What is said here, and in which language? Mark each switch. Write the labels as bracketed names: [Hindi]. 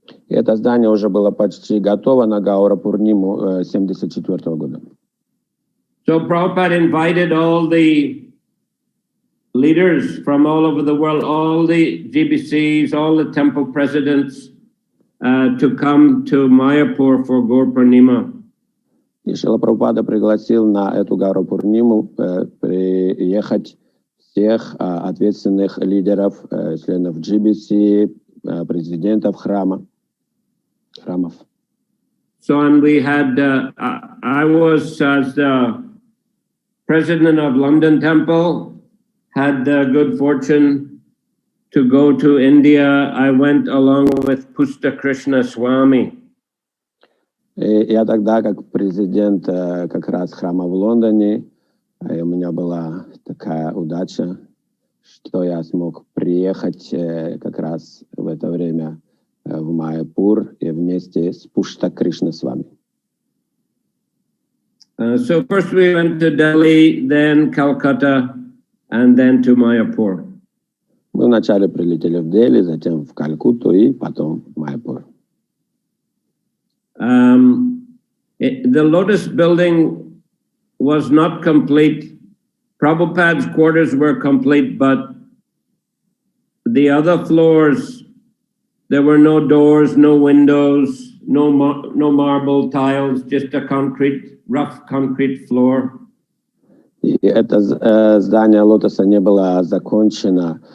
[Russian] Это здание уже было почти готово на Гаура Пурниму 1974 года. [English] So Prabhupada invited all the leaders from all over the world, all the GBCs, all the temple presidents to come to Mayapur for Gaur Purnima. [Russian] И Шрила Прабхупада пригласил на эту Гауру Пурниму приехать всех ответственных лидеров, членов GBC, президентов храмов. [English] So, and we had, I was as the president of London Temple, had the good fortune to go to India. I went along with Pusta Krishna Swami. [Russian] Я тогда, как президент как раз храма в Лондоне, у меня была такая удача, что я смог приехать как раз в это время в Майяпур и вместе с Пушта Кришна Свами. [English] So first we went to Delhi, then Calcutta, and then to Mayapur. [Russian] Мы вначале прилетели в Дели, затем в Калькутту и потом в Майяпур. [English] The Lotus building was not complete. Prabhupada's quarters were complete, but the other floors, there were no doors, no windows, no marble tiles, just a rough concrete floor. [Russian] И это здание Лотоса не было закончено.